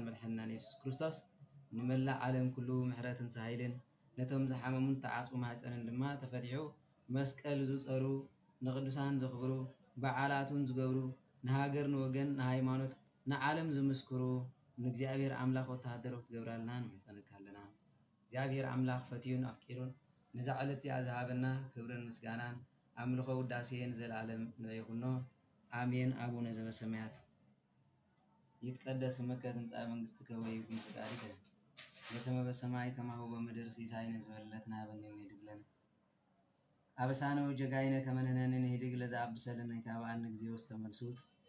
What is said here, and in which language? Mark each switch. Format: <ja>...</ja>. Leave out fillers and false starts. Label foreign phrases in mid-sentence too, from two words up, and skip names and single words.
<ti>መድሓኒናን ኢየሱስ ክርስቶስ ንመላእ ዓለም ኩሉ ምሕረትን ሳይልን ነቶም ዝሓመሙን ተዓጽቦ ማህፀንን ድማ ተፈቲሑ መስቀል ዝጸሩ ንቅዱሳን ዘኽብሩ በዓላቱን ዝገብሩ ንሃገር ንወገን ንሃይማኖት ንዓለም ዝምስክሩ ንእግዚአብሔር አምላክ ወተሃደር ክትገብራልና ንምሕፀነካ ኣለና እግዚአብሔር አምላክ ፈቲዩን አፍቂሩን ነዛ ዕለት እዚኣ ዝሃበና ክብርን ምስጋናን አምልኾ ውዳሴን ዘለዓለም ንበይኹኖ አሜን</ti> <gez>አቡነ ዘበሰማያት ይትቀደስ ስምከ ትምጻእ መንግሥትከ ወይኩን ፈቃድከ በከመ በሰማይ ከማሁ በምድር ሲሳይነ ዝበለዕለትነ ሀበነ ዮም ህድግ ለነ አበሳነ ወጀጋይነ ከመ ንሕነኒ ንህድግ ለዘአብሰለነ ኢታብአነ እግዚኦ ውስተ መልሱት</gez>